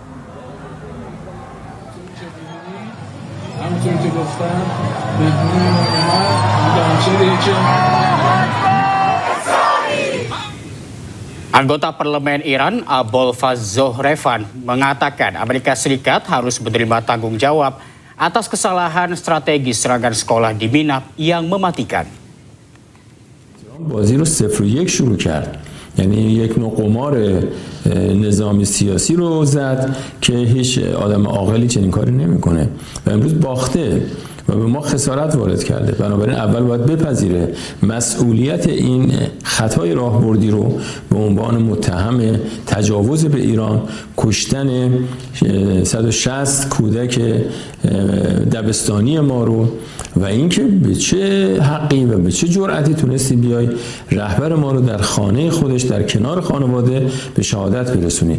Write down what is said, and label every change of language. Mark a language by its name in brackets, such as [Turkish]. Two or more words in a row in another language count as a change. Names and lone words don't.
[Indonesian] Anggota parlemen Iran, Abol Faz Zohrevan, mengatakan Amerika Serikat harus menerima tanggung jawab atas kesalahan strategi serangan sekolah di Minab yang mematikan. [Persian] بازی رو 0-1 شروع کرد، یعنی یک نوع قمار نظامی سیاسی رو زد که هیچ آدم عاقلی چنین کاری نمیکنه و امروز باخته و به ما خسارت وارد کرده. بنابراین اول باید بپذیره مسئولیت این خطای راهبردی رو به عنوان متهم تجاوز به ایران، کشتن 160 کودک دبستانی ما رو و اینکه به چه حقی و به چه جرأتی تونستی بیای رهبر ما رو در خانه خودش در کنار خانواده به شهادت برسونی.